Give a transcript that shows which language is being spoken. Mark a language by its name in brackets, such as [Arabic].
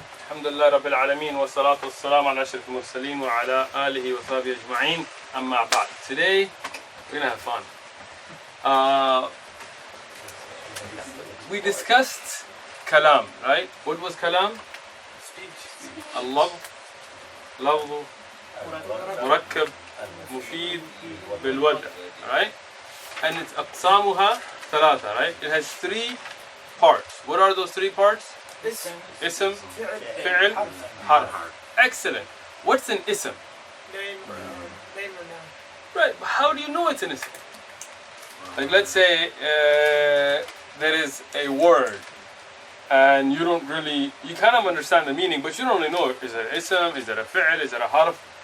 [Arabic] الحمد لله رب العالمين والصلاة والسلام على أشرف المرسلين وعلى آله وصحبه أجمعين. أما بعد. [English] Today we're gonna have fun. We discussed kalam, right? What was kalam? [Arabic] اللفظ لفظ مركب مفيد بالوضع, right? [English] And it's [Arabic] أقسامها ثلاثة, [English] right? It has three parts. What are those three parts? [Arabic] اسم, فعل, حرف. [English] Excellent. What's an ism? Name or noun. Right, but how do you know it's an ism? Like let's say there is a word and you don't really, you kind of understand the meaning, but you don't really know, is it an ism, is it a fi'l, is it a harf?